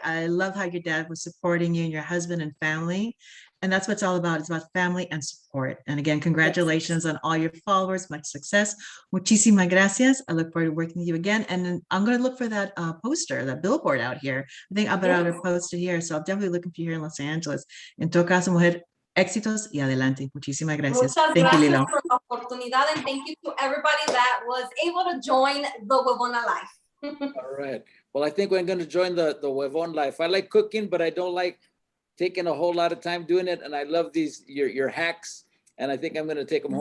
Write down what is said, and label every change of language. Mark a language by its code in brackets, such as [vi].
[en] I love how your dad was supporting you and your husband and family. And that's what it's all about. It's about family and support. And again, congratulations on all your followers. Much success. [es] Muchísimas gracias. [en] I look forward to working with you again. And then I'm going to look for that poster, that billboard out here. I think Alberto posted here. So I'm definitely looking for you here in Los Angeles. [es] En todo caso, mujer, éxitos y adelante. Muchísimas gracias. [en] Thank you, [es] Lilo. [en] For the oportunidad, and thank you to everybody that was able to join the Huevona Life. All right. Well, I think we're going to join the Huevon Life. I like cooking, but I don't like taking a whole lot of time doing it. And I love these, your hacks. And I think I'm going to take them home.